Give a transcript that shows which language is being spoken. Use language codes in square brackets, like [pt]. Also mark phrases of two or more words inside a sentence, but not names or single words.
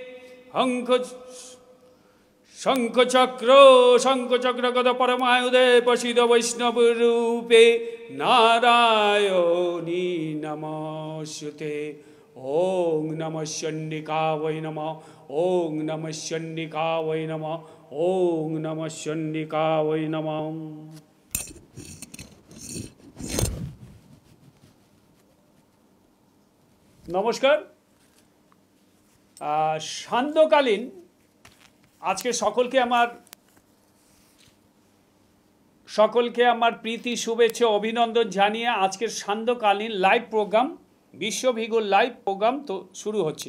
[sa] शंखचक्र गद परमायुधे प्रसीद वैष्णव रूपे नारायणी नमोस्तुते ओं नमः चंडिकावै नमः ओं नमः चंडिकावै नमः ओं नमः चंडिकावै नमः। [bn] नमस्कार। সান্ধ্যকালীন আজকে সকলকে আমার প্রীতি শুভেচ্ছা অভিনন্দন জানিয়ে আজকের সান্ধ্যকালীন লাইভ প্রোগ্রাম বিশ্বভিগুর লাইভ প্রোগ্রাম তো শুরু হচ্ছে।